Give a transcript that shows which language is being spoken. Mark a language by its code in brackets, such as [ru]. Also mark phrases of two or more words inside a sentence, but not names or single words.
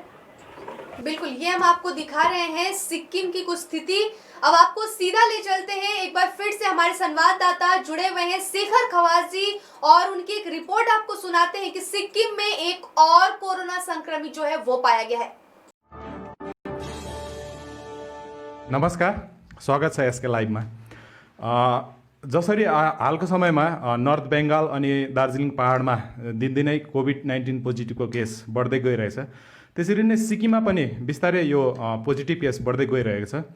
[hi] बिल्कुल, ये हम आपको दिखा रहे हैं सिक्किम की कुछ स्थिति। अब आपको सीधा ले चलते हैं, एक बार फिर से हमारे संवाददाता जुड़े हुए हैं शेखर खवास जी, और उनकी एक रिपोर्ट आपको सुनाते हैं कि सिक्किम में एक और कोरोना संक्रमित जो है वो पाया गया है। [ne] नमस्कार, स्वागत छ यसको लाइभमा। जसरी हालको समयमा नर्थ बेङ्गाल अनि दार्जिलिङ पहाडमा दिनदिनै कोभिड-19 पोजिटिभको केस बढ्दै गइरहेछ, त्यसरी नै सिक्किममा पनि बिस्तारै यो [en] positive case [ne] बढ्दै गइरहेको छ।